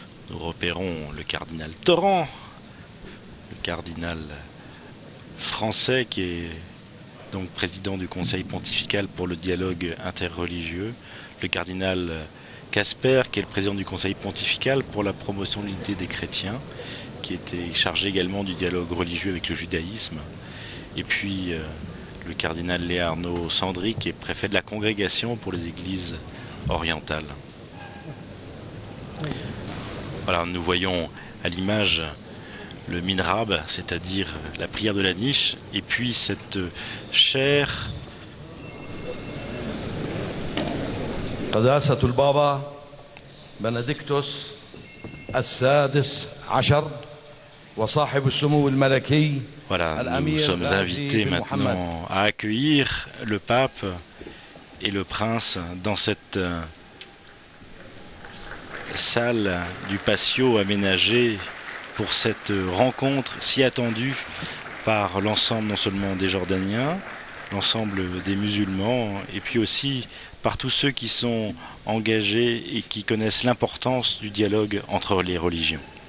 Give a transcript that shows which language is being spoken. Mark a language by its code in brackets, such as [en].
[fr] Nous repérons le cardinal Torrent, le cardinal français qui est donc président du Conseil pontifical pour le dialogue interreligieux, le cardinal Casper qui est le président du Conseil pontifical pour la promotion de l'unité des chrétiens, qui était chargé également du dialogue religieux avec le judaïsme, et puis le cardinal Léarnaud Sandry qui est préfet de la congrégation pour les églises orientales. Voilà, nous voyons à l'image le minrab, c'est-à-dire la prière de la niche, et puis cette chaire. [ar] قداسة البابا بنديكتوس السادس عشر وصاحب السمو الملكي. [fr] Voilà, nous sommes invités maintenant à accueillir le pape et le prince dans cette salle du patio aménagée pour cette rencontre si attendue par l'ensemble non seulement des Jordaniens, l'ensemble des musulmans, et puis aussi par tous ceux qui sont engagés et qui connaissent l'importance du dialogue entre les religions.